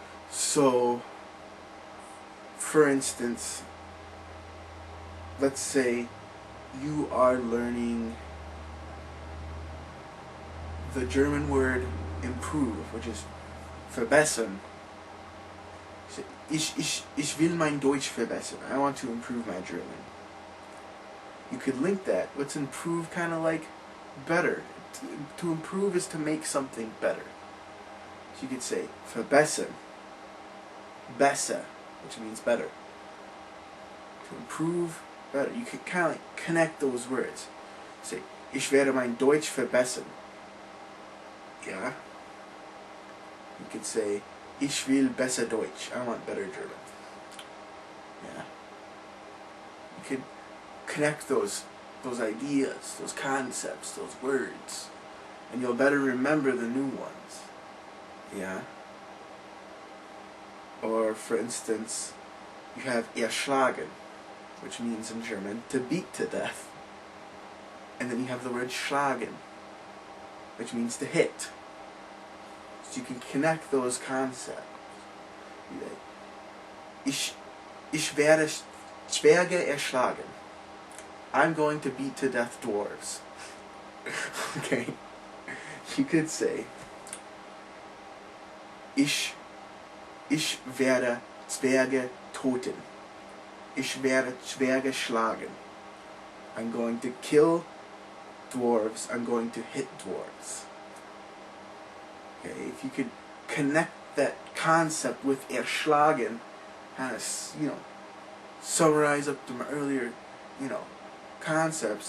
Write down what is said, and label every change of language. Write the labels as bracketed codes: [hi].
[en] So, for instance, let's say you are learning the German word improve, which is verbessern. [de] Ich will mein Deutsch verbessern. [en] I want to improve my German. You could link that. What's improve kind of like better? To improve is to make something better. So you could say verbessern. Besser, which means better. to improve better. You can kind of like connect those words. [de] Say, ich werde mein Deutsch verbessern. [en] Yeah. You could say, [de] ich will besser Deutsch. [en] I want better German. Yeah. You could connect those ideas, those concepts, those words, and you'll better remember the new ones. Yeah. Or, for instance, you have erschlagen, which means in German to beat to death. And then you have the word schlagen, which means to hit. So you can connect those concepts. [de] Ich werde erschlagen. [en] I'm going to beat to death dwarves. Okay. You could say, [de] Ich werde Zwerge töten. Ich werde Zwerge schlagen. [en] I'm going to kill dwarves. I'm going to hit dwarves. Okay, if you could connect that concept with erschlagen, kind of, summarize up the earlier, concepts.